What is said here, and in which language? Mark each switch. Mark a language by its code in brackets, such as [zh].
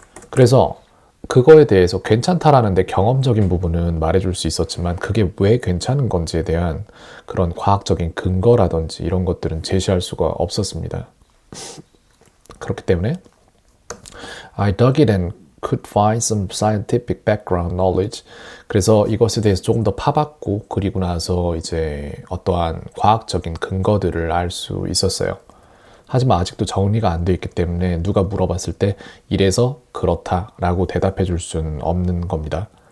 [ko] 그래서 그거에 대해서 괜찮다라는데 경험적인 부분은 말해줄 수 있었지만 그게 왜 괜찮은 건지에 대한 그런 과학적인 근거라든지 이런 것들은 제시할 수가 없었습니다. 그렇기 때문에 [en] I dug it and could find some scientific background knowledge. [ko] 그래서 이것에 대해서 조금 더 파봤고 그리고 나서 이제 어떠한 과학적인 근거들을 알 수 있었어요. 하지만 아직도 정리가 안 돼 있기 때문에 누가 물어봤을 때 이래서 그렇다라고 대답해 줄 수는 없는 겁니다.